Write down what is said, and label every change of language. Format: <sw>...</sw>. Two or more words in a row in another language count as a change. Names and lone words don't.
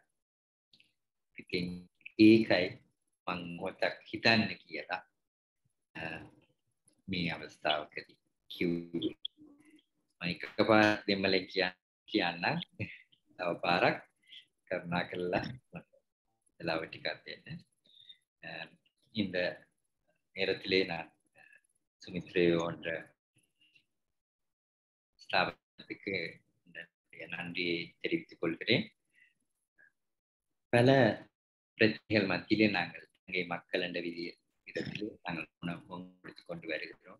<si>ඉතින් ඒකයි මම මොකක් හිතන්න කියලා මේ අවස්ථාවකදී කිව්වේ. මම එකපාරක් දෙමළෙන් කියන්න තව පාරක් කරුණා කරලා වෙලාව ටිකක් දෙන්න.</si> <ta>இந்த நேரத்திலே நான் சுமித்ரேயோ என்ற ஸ்தாபனத்துக்கு நன்றியை தெரிவித்துக் கொள்கிறேன். பல பிரச்சனைகள் மத்தியிலே நாங்கள் இங்கே மக்கள் என்ற விதத்திலே நாங்கள் கொடுத்துக் கொண்டு வருகிறோம்.</ta>